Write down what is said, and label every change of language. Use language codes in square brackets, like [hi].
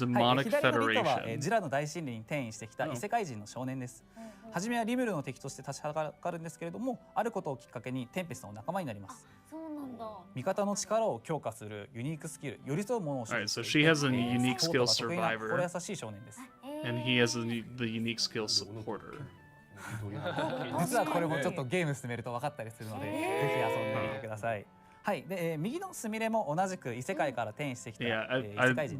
[ja] 左の人はジラの大森林に転移してきた異世界人の少年です。初めはリムルの敵として立ちはだかるんですけれども、あることをきっかけにテンペストの仲間になります。そうなんだ。味方の力を強化するユニークスキル、寄り添うものを所持していて、心優しい少年です。 [en] And he has the unique skill supporter. [ja] 実はこれもちょっとゲーム進めると分かったりするので、ぜひ遊んでみてください。はい、で、右のスミレも同じく異世界から転移してきた異世界人。